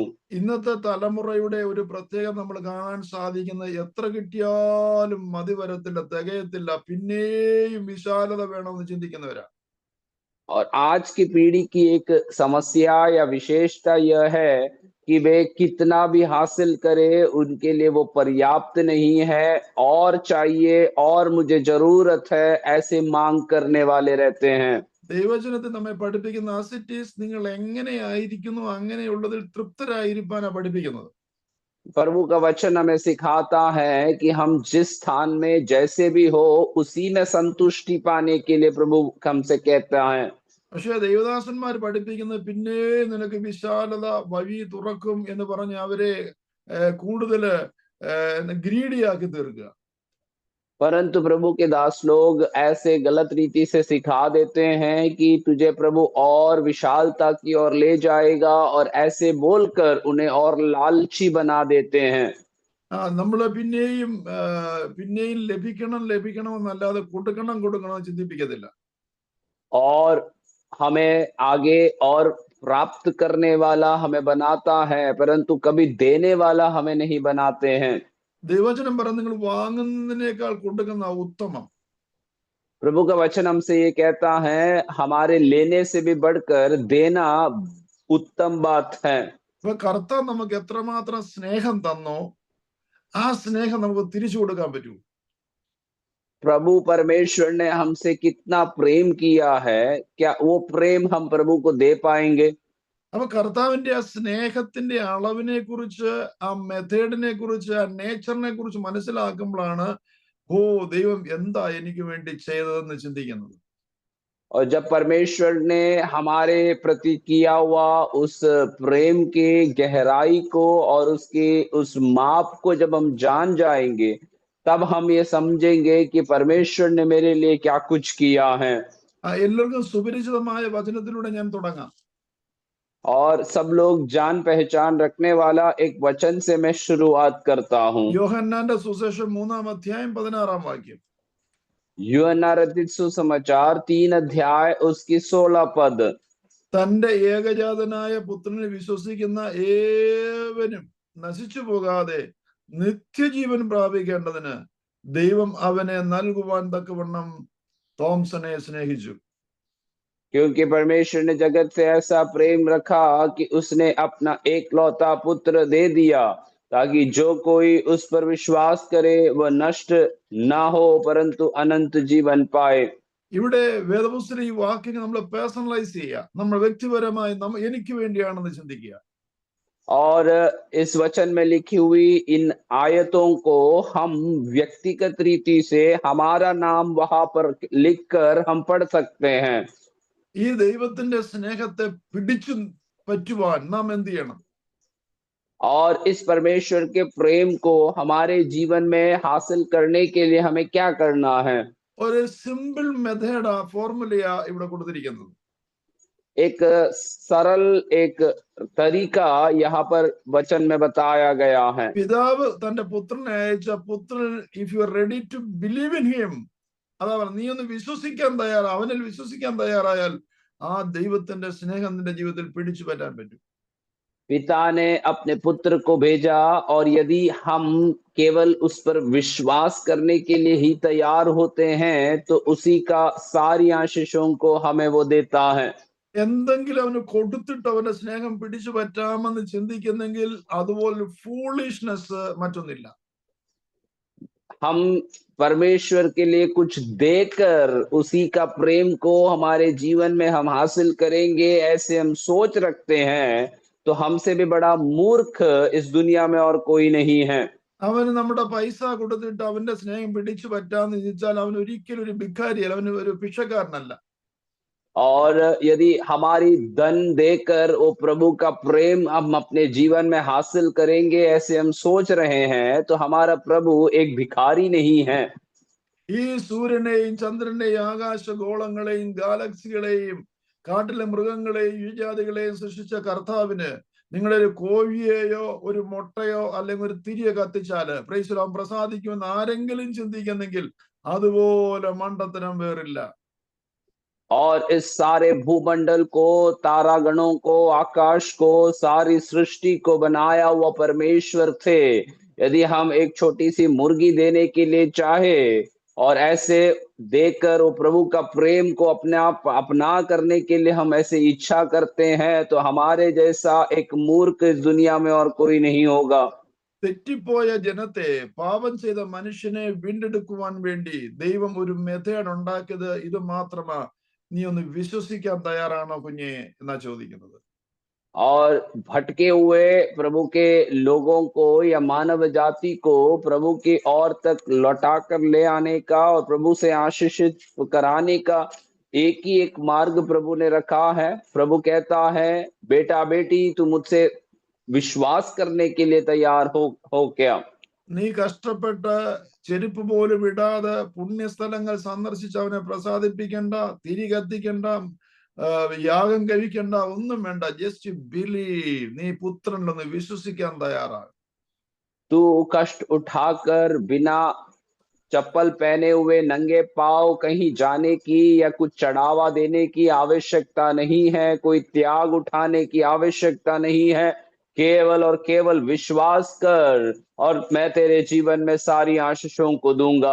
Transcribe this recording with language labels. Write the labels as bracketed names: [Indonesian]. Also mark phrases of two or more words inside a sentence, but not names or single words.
[Malayalam] ഇന്നത്തെ തലമുറയുടെ ഒരു പ്രത്യേകത നമ്മൾ കാണാൻ സാധിക്കുന്നത്, എത്ര കിട്ടിയാലും മതി വരത്തില്ല, തികയത്തില്ല, പിന്നെയും വിശാലത വേണമെന്ന് ചിന്തിക്കുന്നവരാ. [Hindi] और आज की पीढ़ी की एक समस्या या विशेषता यह है कि वे कितना भी हासिल करे उनके लिए वो पर्याप्त नहीं है, और चाहिए और मुझे जरूरत है, ऐसे मांग करने वाले रहते हैं। [Malayalam] ദൈവവചനത്തിൽ നമ്മെ പഠിപ്പിക്കുന്ന ആസിറ്റീസ് നിങ്ങൾ എങ്ങനെയായിരിക്കുന്നു അങ്ങനെയുള്ളതിൽ തൃപ്തരായിരിക്കാനാ പഠിപ്പിക്കുന്നത്. [Hindi] प्रभु का वचन हमें सिखाता है कि हम जिस स्थान में जैसे भी हो उसी में संतुष्टि पाने के लिए प्रभु हमसे कहता है। [Malayalam] പക്ഷെ ദൈവദാസന്മാർ പഠിപ്പിക്കുന്നത് പിന്നെ നിനക്ക് വിശാലത വഴി തുറക്കും എന്ന് പറഞ്ഞ് അവരെ കൂടുതൽ ഗ്രീഡിയാക്കി തീർക്കുക. [Hindi] परंतु प्रभु के दास लोग ऐसे गलत रीति से सिखा देते हैं कि तुझे प्रभु और विशालता की ओर ले जाएगा, और ऐसे बोलकर उन्हें और लालची बना देते हैं। [Malayalam] നമ്മള് പിന്നെയും പിന്നെയും ലഭിക്കണം ലഭിക്കണം എന്നല്ലാതെ കൊടുക്കണം ചിന്തിപ്പിക്കത്തില്ല. [Hindi] और हमें आगे और प्राप्त करने वाला हमें बनाता है, परंतु कभी देने वाला हमें नहीं बनाते हैं। [Malayalam] ദൈവവചനം പറഞ്ഞ നിങ്ങൾ വാങ്ങുന്നതിനേക്കാൾ കൊടുക്കുന്ന ഉത്തമം. [Hindi] प्रभु का वचन हमसे ये कहता है, हमारे लेने से भी बढ़कर देना उत्तम बात है। [Malayalam] അപ്പൊ കർത്താവ് നമുക്ക് എത്രമാത്രം സ്നേഹം തന്നോ ആ സ്നേഹം നമുക്ക് തിരിച്ചു കൊടുക്കാൻ പറ്റൂ. [Hindi] प्रभु परमेश्वर ने हमसे कितना प्रेम किया है, क्या वो प्रेम हम प्रभु को दे पाएंगे? [Malayalam] അപ്പൊ കർത്താവിന്റെ ആ സ്നേഹത്തിന്റെ അളവിനെ കുറിച്ച്, ആ മെത്തേഡിനെ കുറിച്ച്, ആ നേച്ചറിനെ കുറിച്ച് മനസ്സിലാക്കുമ്പോഴാണ് ഓ ദൈവം എന്താ എനിക്ക് വേണ്ടി ചെയ്തതെന്ന് ചിന്തിക്കുന്നത്. [Hindi] और जब परमेश्वर ने हमारे प्रति किया हुआ उस प्रेम के गहराई को और उसके उस माप को जब हम जान जाएंगे, तब हम ये समझेंगे कि परमेश्वर ने मेरे लिए क्या कुछ किया है। [Malayalam] എല്ലാവർക്കും സുപരിചിതമായ വചനത്തിലൂടെ ഞാൻ തുടങ്ങാം. [Hindi] और सब लोग जान पहचान रखने वाला एक वचन से मैं शुरुआत करता हूँ। [Malayalam] യോഹന്നാന്റെ സുവിശേഷം 3-ാം അധ്യായം 16-ാം വാക്യം. [Hindi] यूहन्ना रचित सुसमाचार 3 अध्याय उसकी 16 पद। [Malayalam] തന്റെ ഏകജാതനായ പുത്രനിൽ വിശ്വസിക്കുന്ന ഏവനും നശിച്ചു പോകാതെ നിത്യജീവൻ പ്രാപിക്കേണ്ടതിന് ദൈവം അവനെ നൽകുവാൻ തക്കവണ്ണം തോംസനെ സ്നേഹിച്ചു. [Hindi] क्योंकि परमेश्वर ने जगत से ऐसा प्रेम रखा कि उसने अपना एकलौता पुत्र दे दिया, ताकि जो कोई उस पर विश्वास करे वह नष्ट ना हो परंतु अनंत जीवन पाए। [Malayalam] ഇവിടെ വേദപുസ്തകത്തിൽ ഈ വാക്യങ്ങൾ നമ്മൾ പേഴ്സണലൈസ് ചെയ്യുക, നമ്മൾ വ്യക്തിപരമായി എനിക്ക് വേണ്ടിയാണെന്ന് ചിന്തിക്കുക. [Hindi] और इस वचन में लिखी हुई इन आयतों को हम व्यक्तिगत रीति से हमारा नाम वहां पर लिखकर हम पढ़ सकते हैं। [Malayalam] ഈ ദൈവത്തിന്റെ സ്നേഹത്തെ പിടിച്ചു പറ്റുവാൻ നാം എന്ത് ചെയ്യണം? [Hindi] और इस परमेश्वर के प्रेम को हमारे जीवन में हासिल करने के लिए हमें क्या करना है? [Malayalam] ഒരു [English] simple method, [Malayalam] ഫോർമുലയാ ഇവിടെ കൊടുത്തിരിക്കുന്നത്. [Hindi] एक सरल एक तरीका यहाँ पर वचन में बताया गया है। [Malayalam] പിതാവ് തന്റെ പുത്രനെ അയച്ച പുത്രൻ, [English] If you are ready to believe in him, [Malayalam] അതാ പറഞ്ഞ നീ ഒന്ന് വിശ്വസിക്കാൻ തയ്യാറാ, അവനിൽ വിശ്വസിക്കാൻ തയ്യാറായാൽ ആ ദൈവത്തിന്റെ സ്നേഹം നിന്റെ ജീവിതത്തിൽ പിടിച്ചു പറ്റാൻ പറ്റും. [Hindi] पिता ने अपने पुत्र को भेजा और यदि हम केवल उस पर विश्वास करने के लिए ही तैयार होते हैं तो उसी का सारी आशीषों को हमें वो देता है। [Malayalam] എന്തെങ്കിലും അവന് കൊടുത്തിട്ട് അവന്റെ സ്നേഹം പിടിച്ചു പറ്റാമെന്ന് ചിന്തിക്കുന്നെങ്കിൽ അതുപോലെ ഫൂളിഷ്നെസ് മറ്റൊന്നില്ല. [Hindi] हम परमेश्वर के लिए कुछ देकर उसी का प्रेम को हमारे जीवन में हम हासिल करेंगे, ऐसे हम सोच रखते हैं तो हमसे भी बड़ा मूर्ख इस दुनिया में और कोई नहीं है। [Malayalam] അവന് നമ്മുടെ പൈസ കൊടുത്തിട്ട് അവന്റെ സ്നേഹം പിടിച്ചു പറ്റാന്ന് ചിന്തിച്ചാൽ അവൻ ഒരിക്കലും ഒരു ഭിക്കാരിയല്ല, അവന് ഒരു ഭിക്ഷക്കാരനല്ല. [Hindi] और यदि हमारी धन देकर वो प्रभु का प्रेम हम अपने जीवन में हासिल करेंगे ऐसे हम सोच रहे हैं तो हमारा प्रभु एक भिखारी नहीं है। [Malayalam] ഈ സൂര്യനെയും ചന്ദ്രനെയും ആകാശഗോളങ്ങളെയും ഗാലക്സികളെയും കാട്ടിലെ മൃഗങ്ങളെയും യുജാതികളെയും സൃഷ്ടിച്ച കർത്താവിന് നിങ്ങളൊരു കോഴിയെയോ ഒരു മുട്ടയോ അല്ലെങ്കിൽ ഒരു തിരിയെ കത്തിച്ചാല് പ്രൈസ്തലോം പ്രസാദിക്കുമെന്ന് ആരെങ്കിലും ചിന്തിക്കുന്നെങ്കിൽ അതുപോലെ മണ്ടത്തരം വേറില്ല. [Hindi] और इस सारे भूमंडल को, तारागणों को, आकाश को, सारी सृष्टि को बनाया हुआ परमेश्वर थे। यदि हम एक छोटी सी मुर्गी देने के लिए चाहे और ऐसे देकर वो प्रभु का प्रेम को अपने आप अपना करने के लिए हम ऐसे इच्छा करते हैं तो हमारे जैसा एक मूर्ख इस दुनिया में और कोई नहीं होगा। [Malayalam] തെറ്റിപ്പോയ ജനത്തെ, പാപം ചെയ്ത മനുഷ്യനെ വീണ്ടെടുക്കുവാൻ വേണ്ടി ദൈവം ഒരു മെത്തേഡ് ഉണ്ടാക്കിയത് ഇത് മാത്രമാ. നീ ഒന്ന് വിശ്വസിക്കാൻ തയ്യാറാണോ കുഞ്ഞെ എന്നാ ചോദിക്കുന്നത്. [Hindi] और भटके हुए प्रभु के लोगों को या मानव जाति को प्रभु की ओर तक लौटा कर ले आने का और प्रभु से आशीषित कराने का एक ही एक मार्ग प्रभु ने रखा है। प्रभु कहता है, बेटा बेटी तू मुझसे विश्वास करने के लिए तैयार हो क्या? [Malayalam] നീ കഷ്ടപ്പെട്ട് ചെരുപ്പ് പോലും ഇടാതെ പുണ്യസ്ഥലങ്ങൾ സന്ദർശിച്ച് അവനെ പ്രസാദിപ്പിക്കണ്ട, തിരി കത്തിക്കണ്ട, യാഗം കഴിക്കണ്ട, ഒന്നും വേണ്ട. [English] Just believe. [Malayalam] നീ പുത്രനിലൊന്ന് വിശ്വസിക്കാൻ തയ്യാറാണ്. [Hindi] तू कष्ट उठाकर बिना चप्पल पहने हुए नंगे पांव कहीं जाने की या कुछ चढ़ावा देने की आवश्यकता नहीं है, कोई त्याग उठाने की आवश्यकता नहीं है। केवल और केवल विश्वास कर और मैं तेरे जीवन में सारी आशीषों को दूंगा।